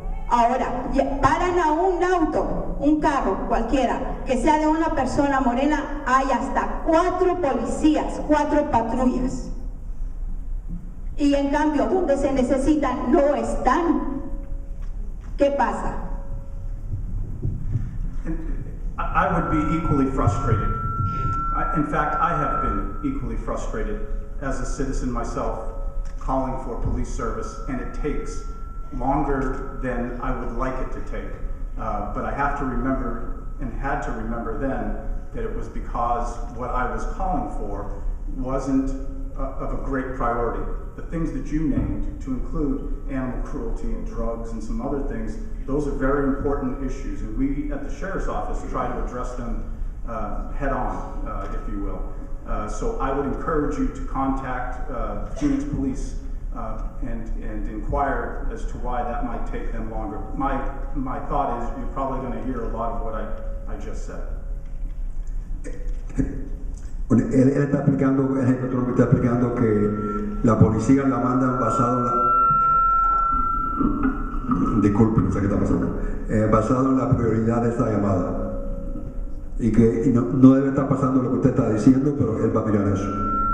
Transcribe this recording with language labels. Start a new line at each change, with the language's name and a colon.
Spanish: Ahora, paran a un auto, un carro cualquiera, que sea de una persona morena, hay hasta 4 policías, 4 patrullas. Y en cambio, donde se necesitan, no están. ¿Qué pasa?
English: I would be equally frustrated. In fact, I have been equally frustrated as a citizen myself, calling for police service, and it takes longer than I would like it to take. But I have to remember, and had to remember then, that it was because what I was calling for wasn't of a great priority. The things that you named, to include animal cruelty and drugs and some other things, those are very important issues, and we at the Sheriff's Office try to address them head on, if you will. So I would encourage you to contact Phoenix Police and inquire as to why that might take them longer. My thought is you're probably going to hear a lot of what I just said.
Spanish: Bueno, él está explicando, el jefe económico está explicando que la policía la mandan basado en la... Disculpe, no sé qué está pasando. Basado en la prioridad de esta llamada. Y que no debe estar pasando lo que usted está diciendo, pero él va a mirar eso.